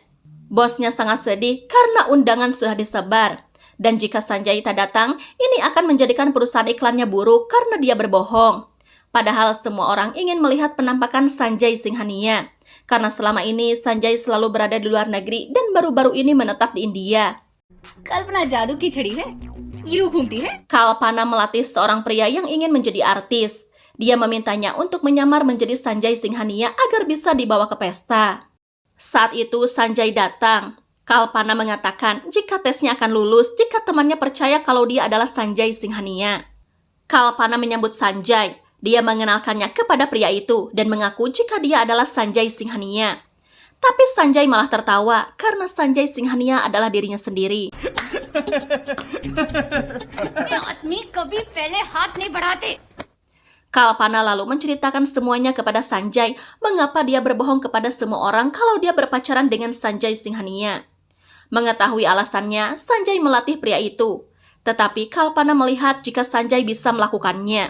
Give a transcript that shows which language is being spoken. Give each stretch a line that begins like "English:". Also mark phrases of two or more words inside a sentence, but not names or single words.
Indonesian: Bosnya sangat sedih karena undangan sudah disebar. Dan jika Sanjay tak datang, ini akan menjadikan perusahaan iklannya buruk karena dia berbohong. Padahal semua orang ingin melihat penampakan Sanjay Singhania. Karena selama ini Sanjay selalu berada di luar negeri dan baru-baru ini menetap di India.
Hindi: कल्पना जादू की छड़ी है यूं घूमती है
Indonesian: Kalpana melatih seorang pria yang ingin menjadi artis. Dia memintanya untuk menyamar menjadi Sanjay Singhania agar bisa dibawa ke pesta. Saat itu Sanjay datang. Kalpana mengatakan jika tesnya akan lulus jika temannya percaya kalau dia adalah Sanjay Singhania. Kalpana menyambut Sanjay. Dia mengenalkannya kepada pria itu dan mengaku jika dia adalah Sanjay Singhania. Tapi Sanjay malah tertawa karena Sanjay Singhania adalah dirinya sendiri.
Hindi: आदमी कभी पहले हाथ नहीं बढ़ाते
Indonesian: Kalpana lalu menceritakan semuanya kepada Sanjay mengapa dia berbohong kepada semua orang kalau dia berpacaran dengan Sanjay Singhania. Mengetahui alasannya, Sanjay melatih pria itu. Tetapi Kalpana melihat jika Sanjay bisa melakukannya.